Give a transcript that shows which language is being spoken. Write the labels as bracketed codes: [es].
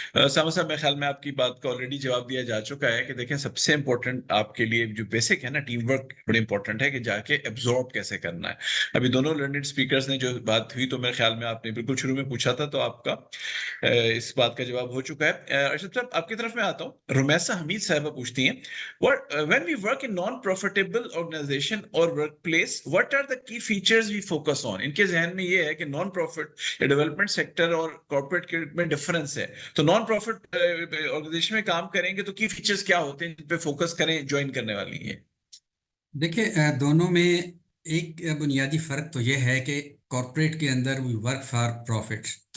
[ur] اسامہ صاحب میرے خیال میں آپ کی بات کا آلریڈی جواب دیا جا چکا ہے کہ دیکھیں سب سے امپورٹنٹ آپ کے لیے جو بیسک ہے نا ٹیم ورک بڑی امپورٹنٹ ہے, کہ جا کے ایبزارب کیسے کرنا ہے. ابھی دونوں لرنڈ اسپیکرز نے جو بات ہوئی تو میرے خیال میں آپ نے بالکل شروع میں پوچھا تھا, تو آپ کا اس بات کا جواب ہو چکا ہے. ارشد صاحب آپ کی طرف میں آتا ہوں. رمیسا حمید صاحبہ پوچھتی ہیں [en] when we work in non profitable organization or workplace what are the key features we focus on. [ur] ان کے ذہن میں یہ ہے کہ نان پروفٹ ڈیولپمنٹ سیکٹر اور کارپوریٹ میں ڈفرنس ہے, تو نان پروفٹ آرگنائزیشن میں کام کریں گے تو کی فیچرز کیا ہوتے ہیں جن پہ فوکس کریں جوائن کرنے والی ہیں. دیکھیں دونوں میں ایک بنیادی فرق تو یہ ہے کہ کارپوریٹ کے اندر [en] We work for profit.